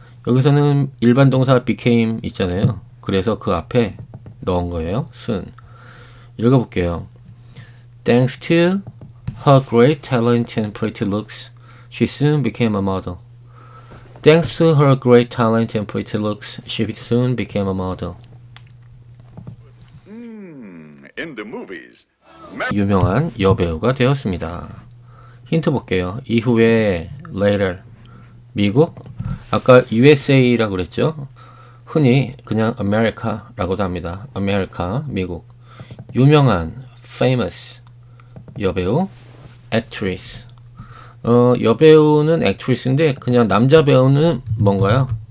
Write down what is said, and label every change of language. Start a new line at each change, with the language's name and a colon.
Korean: 여기서는 일반 동사 became 있잖아요. 그래서 그 앞에 넣은 거예요. soon. 읽어볼게요.
English: Thanks to her great talent and pretty looks, she soon became a model. Thanks to her great talent and pretty looks, she soon became a model. In the movies.
Korean: 유명한 여배우가 되었습니다. 힌트 볼게요. 이후에 later 미국 아까 USA라고 그랬죠. 흔히 그냥 America라고도 합니다. America 미국 유명한 famous 여배우 actress 여배우는 actress인데 그냥 남자 배우는 뭔가요?